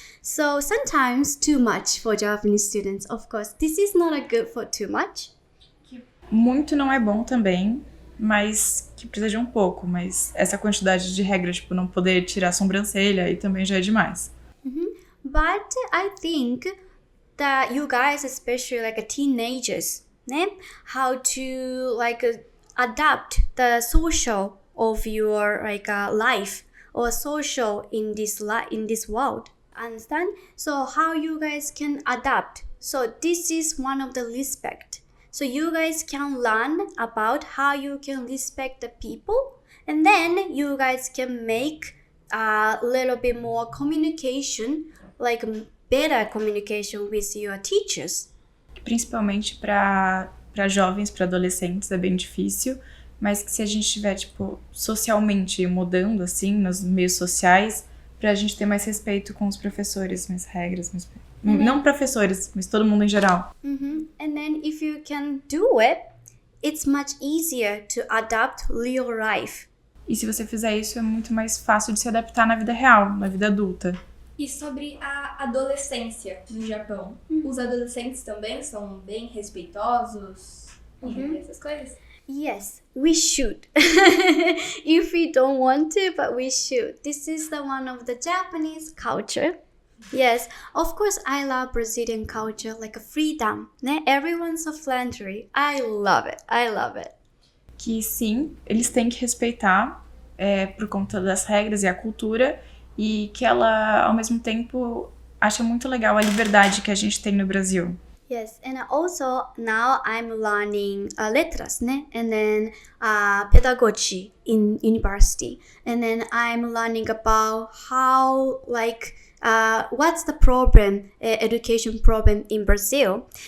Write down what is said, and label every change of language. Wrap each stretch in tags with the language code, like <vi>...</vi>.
<en>So sometimes too much for Japanese students. Of course, this is not a good for too much.</en> <pt>Muito não é bom também, mas que precisa de um pouco. Mas essa quantidade de regras, tipo, não poder tirar a sobrancelha, aí também já é demais.</pt> <en>But I think that you guys, especially like teenagers, how to adapt the social of your life or social in this world. Understand? So how you guys can adapt. So this is one of the respect. So you guys can learn about how you can respect the people, and then you guys can make a little bit more communication, like better communication with your teachers.</en> <pt>Principalmente para jovens, para adolescentes, é bem difícil, mas que se a gente estiver, tipo, socialmente mudando, assim, nos meios sociais, pra gente ter mais respeito com os professores, mais regras, mais... Não professores, mas todo mundo em geral.</pt> <en>And then if you can do it, it's much easier to adapt real life.</en> <pt>E se você fizer isso, é muito mais fácil de se adaptar na vida real, na vida adulta. E sobre a adolescência no Japão? Os adolescentes também são bem respeitosos e essas coisas?</pt> <en>Yes, we should. If we don't want to, but we should. This is the one of the Japanese culture. Yes, of course I love Brazilian culture, like a freedom. Everyone's so friendly. I love it.</en> <pt>Que sim, eles têm que respeitar por conta das regras e a cultura, e que ela, ao mesmo tempo, acha muito legal a liberdade que a gente tem no Brasil.</pt> <en>Yes, and also now I'm learning letras, and then pedagogy in university, and then I'm learning about how what's the problem, education problem in Brazil.</en>